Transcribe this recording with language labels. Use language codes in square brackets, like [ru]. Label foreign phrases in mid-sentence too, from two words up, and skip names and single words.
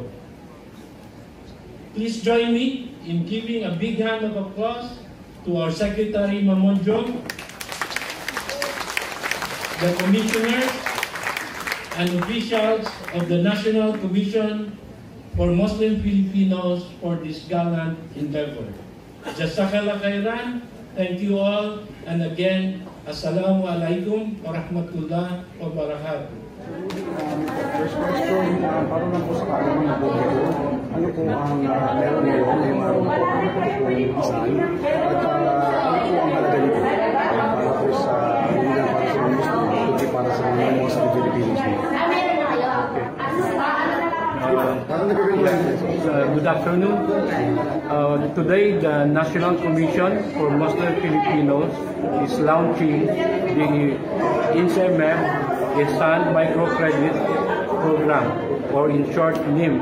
[en] Please join me in giving a big hand of applause to our Secretary Mamonjong, the commissioners and officials of the National Commission for Muslim Filipinos for this gallant endeavor. [ar] جزاك الله خيرا. [en] Thank you all. And again, [ar] السلام عليكم ورحمة الله وبركاته. [en] First question, [tl] para lang po sa kaalaman ng publiko, ano po ang meron ngayon, yung araw po ang Ihsan, at ano po ang halaga nito para po sa hindi para sa mga Muslim, kundi para sa mga [en] Muslim Filipinos. Good afternoon. Today, the National Commission for Muslim Filipinos is launching the INSEMEF Ihsan Microcredit Program, or in short, NIM.